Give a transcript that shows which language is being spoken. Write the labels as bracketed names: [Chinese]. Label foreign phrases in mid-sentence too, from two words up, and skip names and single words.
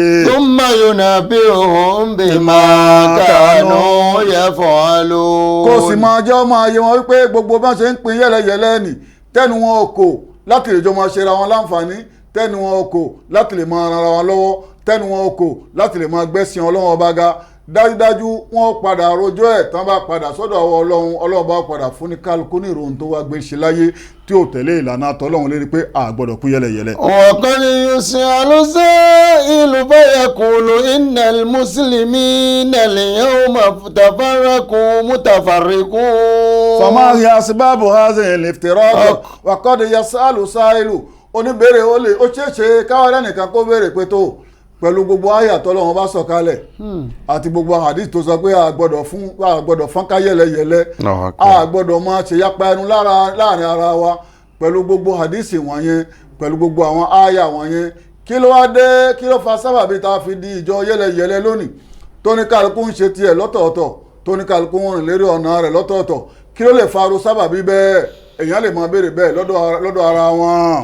[Arabic] ثم ينبئهم بما كانوا يفعلون. [Yoruba] kó sì máa jẹ́ ọmọ ayé wọn wípé gbogbo bá ṣe ń pín yẹ́lẹyẹ̀lẹ nì tẹ́nu wọn ò kò láti lè jọ máa ṣe ra wọn láǹfààní tẹ́nu wọn ò kò láti lè máa ran ara wọn lọ́wọ́ tẹ́nu wọn ò kò láti lè máa gbẹ́sìn Ọlọ́run ọba ga dájúdájú wọn padà rojọ́ ẹ̀ tán bá padà sọ́dọ̀ àwọn Ọlọ́run bá padà fún ní kálukú ní ìròhùn tó wá gbé ṣe láyé tí ò tẹ̀lé ìlànà àtọ́lọ́run lérí pé a gbọ́dọ̀ kú yẹlẹyẹlẹ. [Arabic] وقد يسأل سائل فيقول إن المسلمين اليوم تفرقوا متفرقون. فما هي أسباب هذه الافتراق وقد يسأل سائل [Yoruba] oníbèrè ó lè ó ṣeéṣe káwọn ẹnìkan kó béèrè pé tó pẹ̀lú gbogbo àyà tọ́lọ́run bá sọ kalẹ̀ àti gbogbo hadith tó sọ pé a gbọ́dọ̀ fọ́nká yẹlẹyẹlẹ a gbọ́dọ̀ máa ṣe yapa ẹnu láàrin ara wa pẹ̀lú gbogbo hadith wọ̀nyẹn pẹ̀lú gbogbo àwọn àyà wọ̀nyẹn kí ló wá dé kí ló fa sábàbí tá a fi di ìjọ yẹlẹyẹlẹ lónìí tóníkàlùkù ń ṣe tiẹ̀ lọ́tọ̀ọ̀tọ̀ tóníkàlùkù ń rìn lérí ọ̀nà rẹ̀ lọ́tọ̀ọ̀tọ̀ kí ló lè faru sábàbí bẹ́ẹ̀ èèyàn lè máa béèrè bẹ́ẹ̀ lọ́dọ̀ ara wọn.